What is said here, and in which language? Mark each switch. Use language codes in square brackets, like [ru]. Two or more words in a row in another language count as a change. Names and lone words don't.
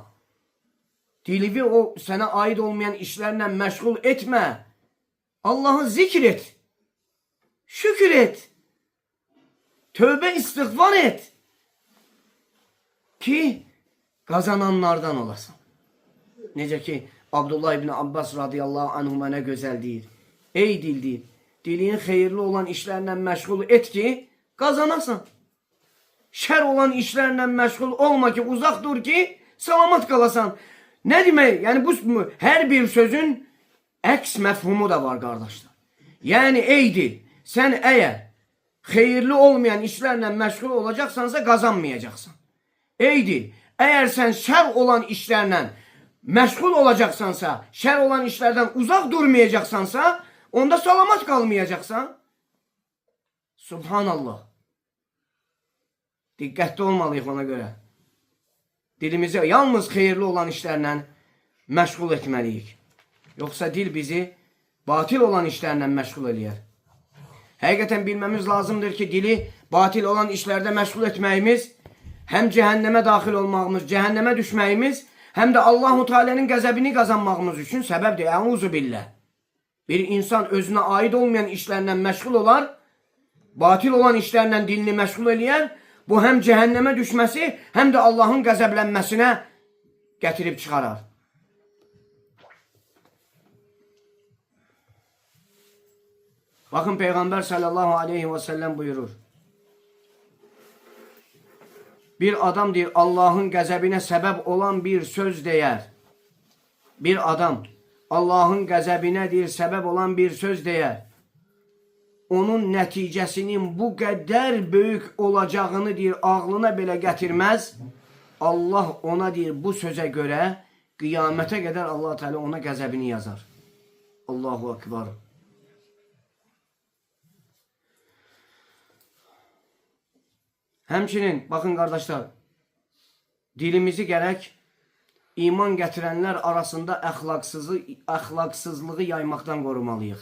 [az] Dilivi sənə aid olmayan işlərlə məşğul etmə. [tr] Allah'ı zikr et. Şükür et. Tövbe istiğfar et. Ki kazananlardan olasın. [az] Necə ki Abdullah ibn Abbas [ar] رضي الله عنهما [tr] ne güzel [az] deyir. Ey dil deyir. Dilini xeyirli olan işlerle məşğul et ki kazanasın. Şər olan işlerle məşğul olma ki uzak dur ki salamat qalasan. [tr] Ne demek? Yani bu her bir sözün əks məfhumu da var kardeşler. Yani ey dil sen eğer xeyirli olmayan işlerle məşğul olacaksansa kazanmayacaksan. Ey dil eğer sen şər olan işlerle məşğul olacaksansa, şər olan işlerden uzak durmayacaksansa, onda salamat kalmayacaksan. [ar] Subhanallah. [tr] Dikkatli olmalıyıq ona göre. [az] Dilimizi yalnız xeyirli olan işlerle məşğul etməliyik. [tr] Yoksa dil bizi batil olan işlerle məşğul eləyər. [az] Həqiqətən bilmemiz lazımdır ki dili batil olan işlerde məşğul etməyimiz, hem cehenneme daxil olmağımız, cehenneme düşməyimiz, hem de Allahu Teala'nın qəzəbini kazanmağımız üçün səbəbdir. [ar] أعوذ بالله. [az] Bir insan özüne ait olmayan işlerle məşğul olar, batil olan işlerle dilini məşğul eləyər. [tr] Bu hem cehenneme düşmesi hem de Allah'ın qəzəblənməsinə getirip çıkarar. Bakın Peygamber [ar] صلى الله عليه وسلم [tr] buyurur. [az] Bir adam deyir Allah'ın qəzəbinə səbəb olan bir söz deyər. Bir adam Allah'ın qəzəbinə deyir səbəb olan bir söz deyər. Onun nəticəsinin bu qədər böyük olacağını deyir ağlına belə gətirməz. Allah ona deyir bu sözə görə qiyamətə qədər Allah Teala ona qəzəbini yazar. [ar] الله أكبر. [az] Həmçinin, bakın kardeşler, dilimizi gerek iman getirenler arasında əxlaqsızlığı yaymaqdan qorumalıyıq.